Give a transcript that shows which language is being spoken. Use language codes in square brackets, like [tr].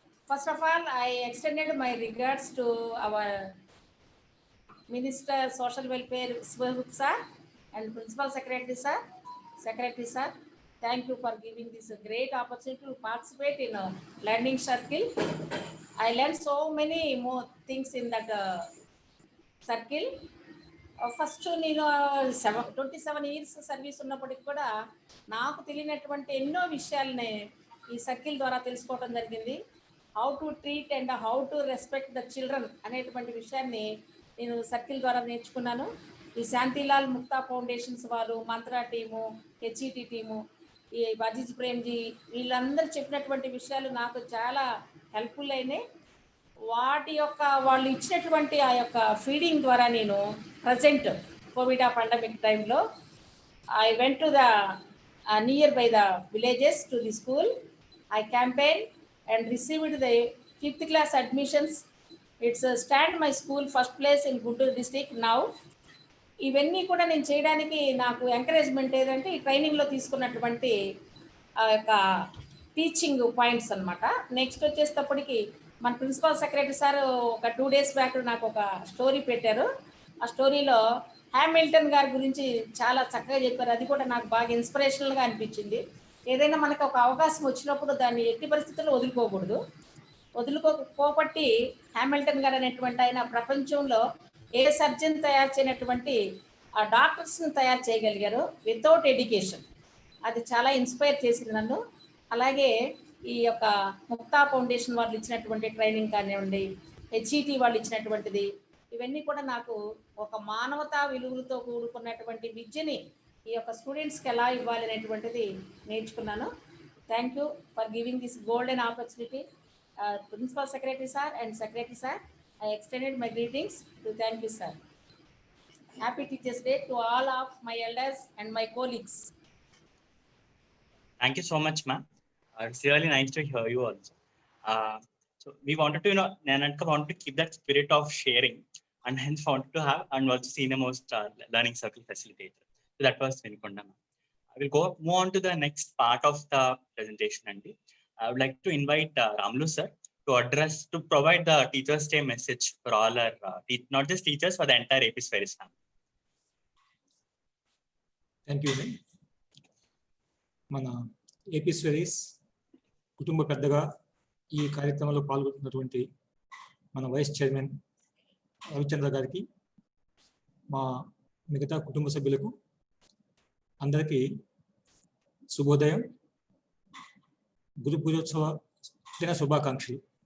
[en] First of all, I extended my regards to our Minister Social Welfare sir and Principal Secretary sir. Thank you for giving this great opportunity to participate in a learning circle. I learned so many more things in that circle. [te] First నేను 27 years service ఉన్నప్పటికి కూడా నాకు తెలియనటువంటి ఎన్నో విషయాలని ఈ circle ద్వారా తెలుసుకోవడం జరిగింది. [en] how to treat and how to respect the children [te] అనేటువంటి విషయాన్ని నేను సర్కిల్ ద్వారా నేర్చుకున్నాను. ఈ శాంతిలాల్ ముక్తా ఫౌండేషన్స్ వారు, మంత్రా టీము, హెచ్ఈటి టీము, ఈ అజీజ్ ప్రేమ్జీ, వీళ్ళందరూ చెప్పినటువంటి విషయాలు నాకు చాలా హెల్ప్ఫుల్ అయినాయి. వాటి యొక్క వాళ్ళు ఇచ్చినటువంటి ఆ యొక్క ఫీడింగ్ ద్వారా నేను [en] Present covid pandemic టైంలో I went to the near by the villages to the school. I campaign and received the 5th class admissions. It's stand my school first place in Guntur district now. [te] ఇవన్నీ కూడా నేను చేయడానికి నాకు encouragement ఏదంటే ఈ ట్రైనింగ్లో తీసుకున్నటువంటి ఆ యొక్క టీచింగ్ పాయింట్స్ అనమాట. నెక్స్ట్ వచ్చేటప్పటికి మన ప్రిన్సిపల్ సెక్రటరీ సార్ ఒక 2 days బ్యాక్ నాకు ఒక స్టోరీ పెట్టారు. ఆ స్టోరీలో హ్యామిల్టన్ గారి గురించి చాలా చక్కగా చెప్పారు. అది కూడా నాకు బాగా ఇన్స్పిరేషనల్గా అనిపించింది. ఏదైనా మనకు ఒక అవకాశం వచ్చినప్పుడు దాన్ని ఎట్టి పరిస్థితుల్లో వదులుకోబట్టి హ్యామిల్టన్ గారు అనేటువంటి ఆయన ప్రపంచంలో ఏ సర్జన్ తయారు చేయనటువంటి ఆ డాక్టర్స్ని తయారు చేయగలిగారు వితౌట్ ఎడ్యుకేషన్. అది చాలా ఇన్స్పైర్ చేసింది నన్ను. అలాగే ఈ యొక్క ముక్తా ఫౌండేషన్ వాళ్ళు ఇచ్చినటువంటి ట్రైనింగ్ కానివ్వండి, హెచ్ఈటి వాళ్ళు ఇచ్చినటువంటిది, ఇవన్నీ కూడా నాకు ఒక మానవతా విలువలతో కూడుకున్నటువంటి విద్యని ఈ యొక్క స్టూడెంట్స్కి ఎలా ఇవ్వాలి అనేటువంటిది నేర్చుకున్నాను. [en] Thank you for giving this golden opportunity. Principal secretary sir and secretary sir, I extended my greetings to thank you, sir. Happy Teachers' Day to all of my elders and my colleagues. Thank you so much, ma'am. It's really nice to hear you also. So we wanted to, Nananka wanted to keep that spirit of sharing, and hence wanted to have and also senior most learning circle facilitator. So that was Vinikonda, ma'am. I will move on to the next part of the presentation, Andy. I would like to invite Ramlu sir to provide the Teachers' Day message for all our, not just teachers, for the entire Apswreis family. Thank you. [te] మన Apswreis కుటుంబ పెద్దగా ఈ కార్యక్రమంలో పాల్గొంటున్నటువంటి మన vice chairman Ravichandra గారికి, మా మిగతా కుటుంబ సభ్యులకు అందరికీ శుభోదయం, గురు పూజోత్సవ దిన శుభాకాంక్షలు.